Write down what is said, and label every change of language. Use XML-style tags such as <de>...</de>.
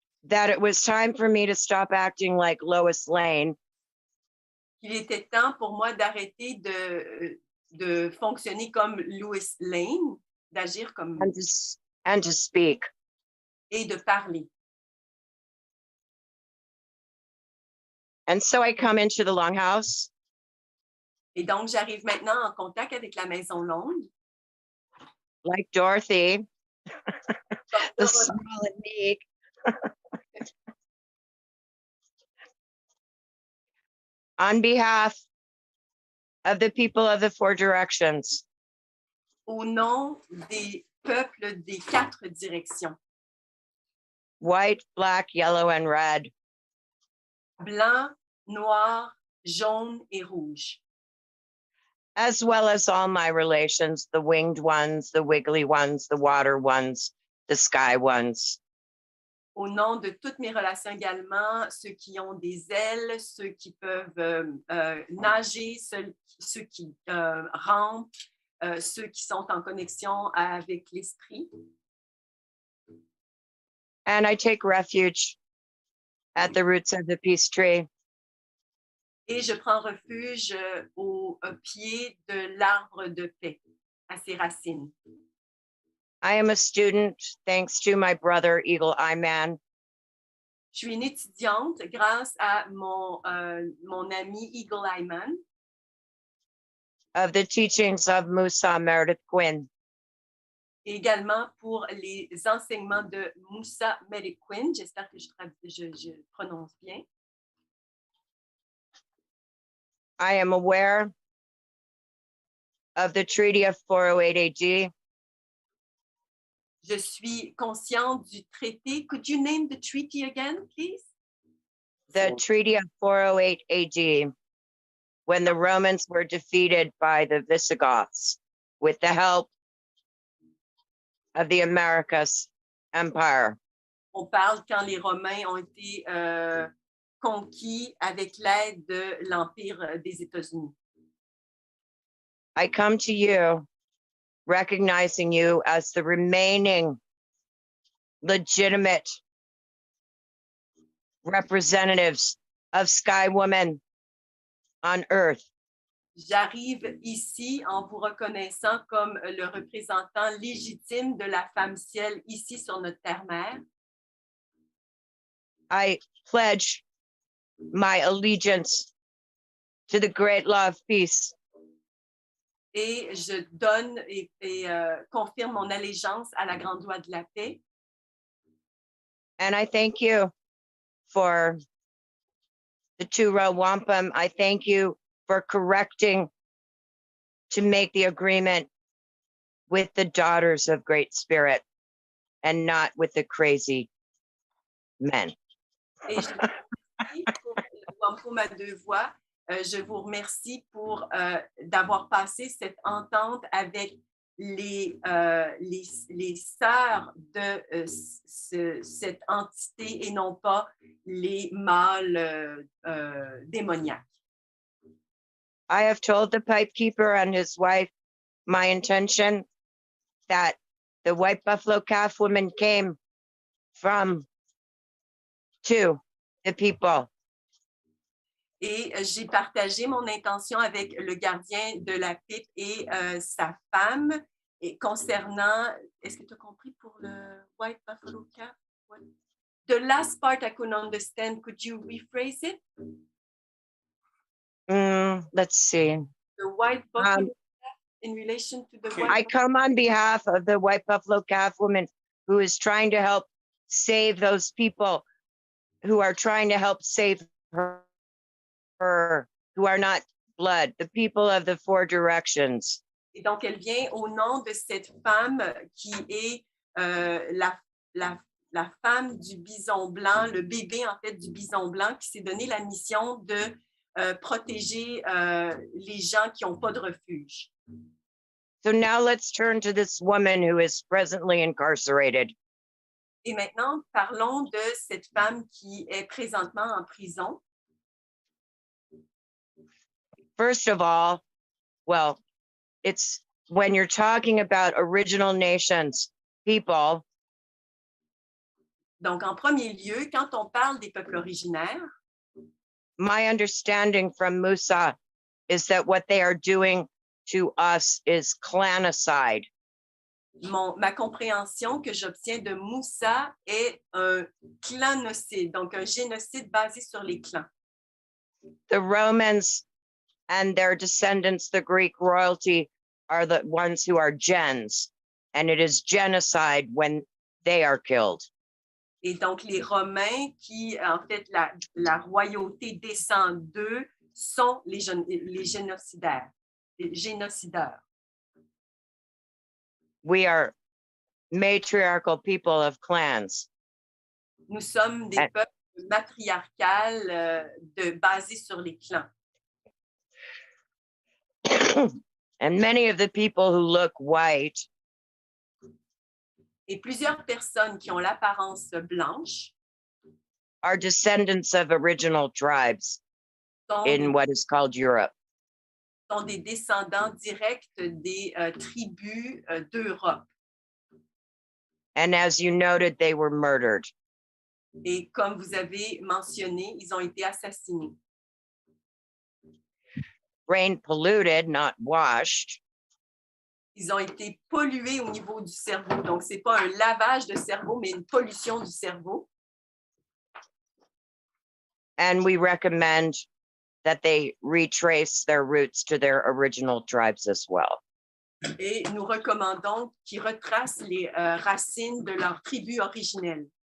<en>that it was time for me to stop acting like Lois Lane</en> <fr>qu'il était temps pour moi d'arrêter de fonctionner comme Lois Lane, d'agir comme</fr> <en>and to speak.</en> <fr>et de parler.</fr> <en>And so I come into the Longhouse</en> <fr>Et donc, j'arrive maintenant en contact avec la Maison longue.</fr> <en>like Dorothy, The small and meek. On behalf of the people of the four directions,</en> <fr>au nom des peuples des 4 directions,</fr> <en>white, black, yellow, and red,</en> <fr>blanc, noir, jaune et rouge,</fr> <en>as well as all my relations, the winged ones, the wiggly ones, the water ones, the sky ones.</en> <fr>au nom de toutes mes relations également, ceux qui ont des ailes, ceux qui peuvent nager, ceux qui rampent, ceux qui sont en connexion avec l'esprit.</fr> <en>And I take refuge at the roots of the peace tree.</en> <fr>Et je prends refuge au pied de l'arbre de paix, à ses racines.</fr> <en>I am a student, thanks to my brother, Eagle Eye Man.</en> <fr>Je suis une étudiante grâce à mon ami Eagle Eye Man,</fr> <en>Of the teachings of Musa Meredith Quinn.</en> <fr>et également pour les enseignements de Musa Medequin. J'espère que je prononce bien.</fr> <en>I am aware of the Treaty of 408 AD.</en> <fr>Je suis consciente du traité.</fr> <en>Could you name the treaty again, please? The Treaty of 408 AD, when the Romans were defeated by the Visigoths with the help of the Americas Empire.</en> <fr>On parle quand les Romains ont été conquis avec l'aide de l'Empire des États-Unis.</fr> <en>I come to you recognizing you as the remaining legitimate representatives of Sky Woman on Earth.</en> <fr>J'arrive ici en vous reconnaissant comme le représentant légitime de la femme ciel ici sur notre terre-mère.</fr> <en>I pledge my allegiance to the great law of peace.</en> <fr>Et je donne et confirme mon allégeance à la grande loi de la paix.</fr> <en>And I thank you for the two-row wampum. I thank you for correcting to make the agreement with the daughters of Great Spirit and not with the crazy men.</en> <fr>Et je vous remercie pour le Wampum à 2 voix. Je vous remercie pour d'avoir passé cette entente avec les sœurs de cette entité et non pas les mâles démoniaques.</fr> <en>I have told the pipe keeper and his wife my intention that the white buffalo calf woman came from to the people.</en> <fr>Et j'ai partagé mon intention avec le gardien de la pipe et sa femme et concernant, est-ce que tu as compris pour le white buffalo calf?</fr> <en>The last part I couldn't understand. Could you rephrase it? Let's see. The white buffalo calf in relation to the white I come on behalf of the white buffalo calf woman who is trying to help save those people who are trying to help save her, who are not blood, the people of the four directions.</en> <fr>Et donc, elle vient au nom de cette femme qui est la femme du bison blanc, le bébé en fait du bison blanc qui s'est donné la mission de protéger les gens qui n'ont pas de refuge.</fr> <en>So now let's turn to this woman who is presently incarcerated.</en> <fr>Et maintenant, parlons de cette femme qui est présentement en prison.</fr> <en>First of all, well, it's when you're talking about original nations, people,</en> <fr>Donc, en premier lieu, quand on parle des peuples originaires,</fr> <en>my understanding from Musa is that what they are doing to us is clanicide.</en> <fr>ma compréhension que j'obtiens de Musa est un clanocide, donc un génocide basé sur les clans.</fr> <en>The Romans and their descendants, the Greek royalty, are the ones who are gens. and it is genocide when they are killed.</en> <fr>Et donc, les Romains qui, en fait, la royauté descend d'eux sont les génocidaires. Les génocideurs.</fr> <en>We are matriarchal people of clans.</en> <fr>Nous sommes des peuples matriarcales basés sur les clans.</fr> <en>And many of the people who look white</en> <fr>Et plusieurs personnes qui ont l'apparence blanche</fr> <en>are descendants of original tribes</en> <fr>sont,</fr> <en>in what is called Europe.</en> <fr>sont des descendants directs des tribus d'Europe.</fr> <en>And as you noted, they were murdered.</en> <fr>Et comme vous avez mentionné, ils ont été assassinés.</fr> <en>Brain polluted, not washed.</en> <fr>Ils ont été pollués au niveau du cerveau. Donc, ce n'est pas un lavage de cerveau, mais une pollution du cerveau.</fr> <en>And we recommend that they retrace their roots to their original tribes as well.</en> <fr>Et nous recommandons qu'ils retracent les racines de leur tribu originelle.</fr>